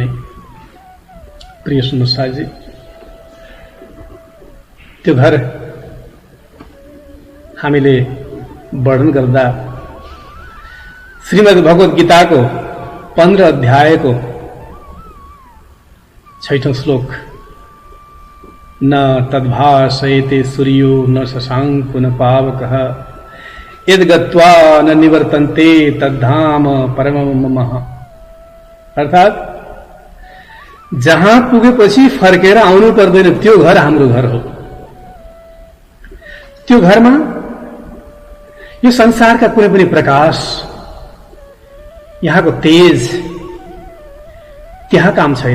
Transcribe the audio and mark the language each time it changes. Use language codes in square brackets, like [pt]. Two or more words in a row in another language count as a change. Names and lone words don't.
[ne] प्रिय सुन्नुहोस् साथी, त्यो घर हामीले वर्णन गर्दा श्रीमद् भगवत गीताको 15 अध्यायको 6औं श्लोक, [sa] न तद्भासयते सूर्यो न शशाङ्को न पावकः यद्गत्वा न निवर्तन्ते तद्धाम परमं मम। [ne] अर्थात जहाँ पुगेपछि फर्केर आउनु पर्दैन, त्यो घर हाम्रो घर हो। त्यो घरमा यो संसारका कुनै पनि प्रकाश, यहाँको तेज त्यहाँ काम छैन।